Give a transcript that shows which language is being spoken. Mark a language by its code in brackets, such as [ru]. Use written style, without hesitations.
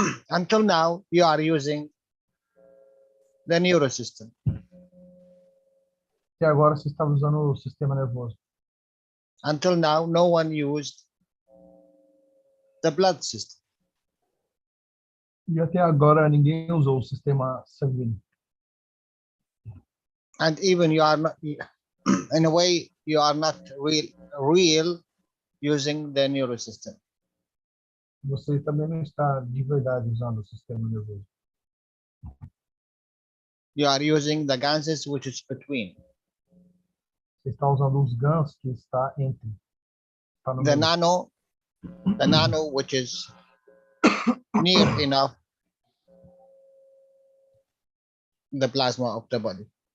[en] Until now, you are using the neurosystem. [pt] Até agora, você está usando o sistema nervoso. [en] Until now, no one used the blood system. [pt] E até agora, ninguém usou o sistema sanguíneo. [en] And even you are not, in a way, you are not real using the neurosystem. [pt] Você também não está de verdade usando o sistema nervoso. [en] You are using the ganses which is between. [pt] Você está usando os GANs que está entre. Está no [en] The [pt] meio. [en] nano which is near enough the plasma of the body.